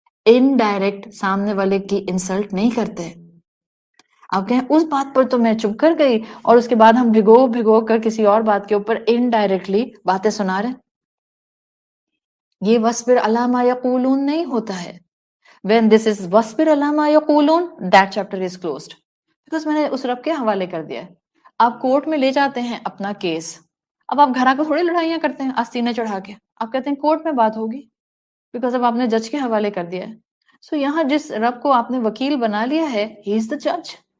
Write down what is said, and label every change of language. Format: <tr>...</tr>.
<ur>Indirect سامنے والے کی انسلٹ نہیں کرتے. آپ کہیں اس بات پر تو میں چپ کر گئی اور اس کے بعد ہم بھگو کر کسی اور بات کے اوپر انڈائریکٹلی باتیں سنا رہے. یہ</ur> <ar>وَاصْبِرْ عَلَىٰ مَا يَقُولُونَ</ar> <ur>نہیں ہوتا ہے.</ur> <en>When this is</en> <ar>وَاصْبِرْ عَلَىٰ مَا يَقُولُونَ,</ar> <en>that chapter is closed.</en> <ur>Because میں نے اس رب کے حوالے کر دیا ہے. آپ کورٹ میں لے جاتے ہیں اپنا کیس. اب آپ گھر کو تھوڑی لڑائیاں کرتے ہیں آستینے چڑھا کے. آپ کہتے ہیں کورٹ میں بات ہوگی. Because اب آپ نے جج کے حوالے کر دیا ہے. So یہاں جس رب کو آپ نے وکیل بنا لیا ہے,</ur> <en>he is the judge.</en>